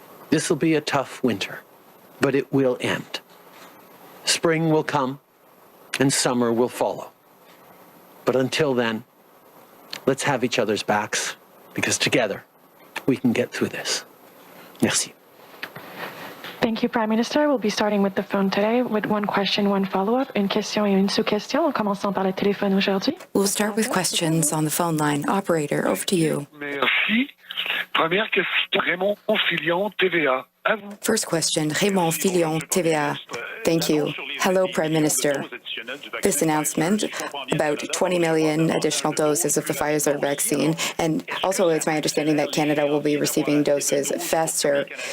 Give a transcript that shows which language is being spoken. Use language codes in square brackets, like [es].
[en] This will be a tough winter, but it will end. Spring will come and summer will follow. But until then, let's have each other's backs, because together we can get through this. [fr] Merci. [en] Thank you, Prime Minister. We'll be starting with the phone today with one question, one follow-up, [fr] une question et une sous-question, en commençant par le téléphone aujourd'hui. [en] We'll start with questions on the phone line. Operator, over to you. [fr] Merci. Première question, Raymond Filion, TVA. [en] First question, Raymond Filion, TVA. Thank you. Hello, Prime Minister. This announcement about 20 million additional doses of the Pfizer vaccine, and also it's my understanding that Canada will be receiving doses faster.